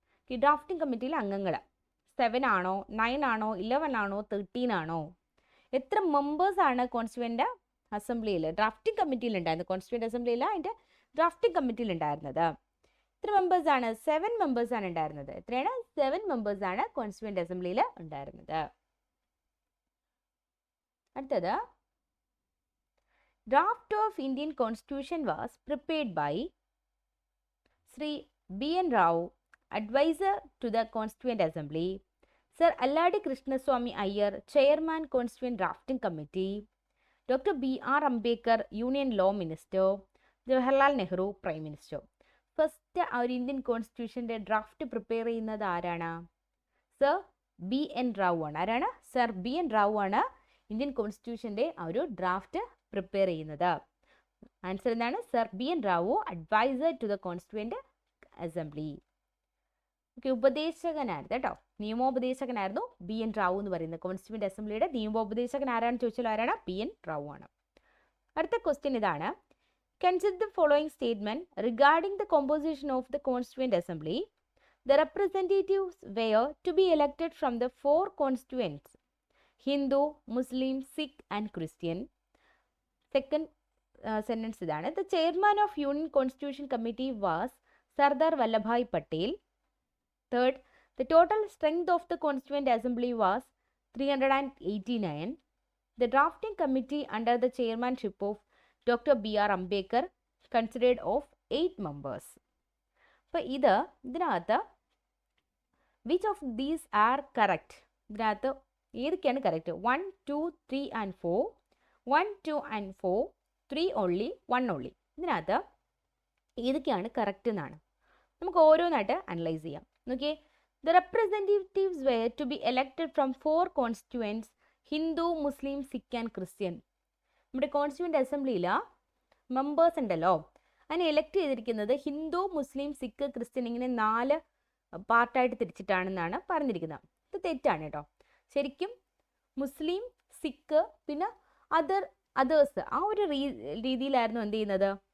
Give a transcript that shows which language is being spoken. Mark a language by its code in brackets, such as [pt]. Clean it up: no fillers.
[ml] ഈ ഡ്രാഫ്റ്റിംഗ് കമ്മിറ്റിയിലെ അംഗങ്ങൾ 7 ആണോ, 9 ആണോ, 11 ആണോ, 13 ആണോ? എത്ര മെമ്പേഴ്സാണ് കോൺസ്റ്റിറ്റ്യൂവൻ്റ് അസംബ്ലിയിൽ ഡ്രാഫ്റ്റിംഗ് കമ്മിറ്റിയിൽ ഉണ്ടായിരുന്നത്? കോൺസ്റ്റിറ്റ്യൂവൻ്റ് അസംബ്ലിയിൽ അതിൻ്റെ ഡ്രാഫ്റ്റിംഗ് കമ്മിറ്റിയിൽ ഉണ്ടായിരുന്നത് എത്ര മെമ്പേഴ്സാണ്? 7 മെമ്പേഴ്സാണ് ഉണ്ടായിരുന്നത്. എത്രയാണ്? 7 മെമ്പേഴ്സാണ് കോൺസ്റ്റിറ്റ്യൂവൻ്റ് അസംബ്ലിയിൽ ഉണ്ടായിരുന്നത്. അടുത്തത്, [en] draft of Indian Constitution was prepared by Sri B.N. Rao, advisor to the Constituent Assembly, Sir Alladi Krishnaswamy Iyer, Chairman Constituent Drafting Committee, Dr. B.R. Ambedkar, Union Law Minister, Jawaharlal Nehru, Prime Minister. [ml] First ഒരു Indian കോൺസ്റ്റിറ്റ്യൂഷൻ്റെ draft prepare ചെയ്യുന്നത് ആരാണ്? Sir B N Rao ആണ്. ആരാണ്? Sir B N Rao ആണ് Indian കോൺസ്റ്റിറ്റ്യൂഷൻ്റെ ആ ഒരു draft prepare ചെയ്യുന്നത്. Answer എന്താണ്? Sir B N Rao, adviser to the constituent assembly. Okay, ഉപദേശകനായിരുന്നു കേട്ടോ, നിയമോപദേശകനായിരുന്നു ബി എൻ റാവു എന്ന് പറയുന്നത്. കോൺസ്റ്റിറ്റ്യൂവൻ്റ് അസംബ്ലിയുടെ നിയമോപദേശകൻ ആരാണെന്ന് ചോദിച്ചാൽ ആരാണ്? ബി എൻ റാവു ആണ്. അടുത്ത ക്വസ്റ്റ്യൻ ഇതാണ്. [en] Consider the following statement regarding the composition of the Constituent Assembly. The representatives were to be elected from the 4 constituents: Hindu, Muslim, Sikh and Christian. Second sentence idana. The chairman of Union Constitution Committee was Sardar Vallabhbhai Patel. Third, the total strength of the Constituent Assembly was 389. The drafting committee under the chairmanship of Dr. B.R. Ambedkar considered of 8 members. [ml] അപ്പോൾ ഇതിനകത്ത് [en] which of these are correct? [ml] ഇതിനകത്ത് ഏതൊക്കെയാണ് correct? 1, 2, 3 and 4, 1, 2 and 4, 3 only, 1 only. ഇതിനകത്ത് ഏതൊക്കെയാണ് correct എന്നാണ് നമുക്ക് ഓരോന്നായിട്ട് analyse ചെയ്യാം. നോക്കിയേ, [en] the representatives were to be elected from 4 constituents: Hindu, Muslim, Sikh and Christian. [ml] നമ്മുടെ കോൺസ്റ്റിറ്റ്യൂവൻ്റ് അസംബ്ലിയിൽ മെമ്പേഴ്സ് ഉണ്ടല്ലോ, അതിനെ എലക്ട് ചെയ്തിരിക്കുന്നത് ഹിന്ദു, മുസ്ലിം, സിഖ്, ക്രിസ്ത്യൻ ഇങ്ങനെ 4 പാർട്ടായിട്ട് തിരിച്ചിട്ടാണെന്നാണ് പറഞ്ഞിരിക്കുന്നത്. ഇത് തെറ്റാണ് കേട്ടോ. ശരിക്കും മുസ്ലിം, സിഖ് പിന്നെ അതേഴ്സ് ആ ഒരു രീതിയിലായിരുന്നു എന്ത് ചെയ്യുന്നത്?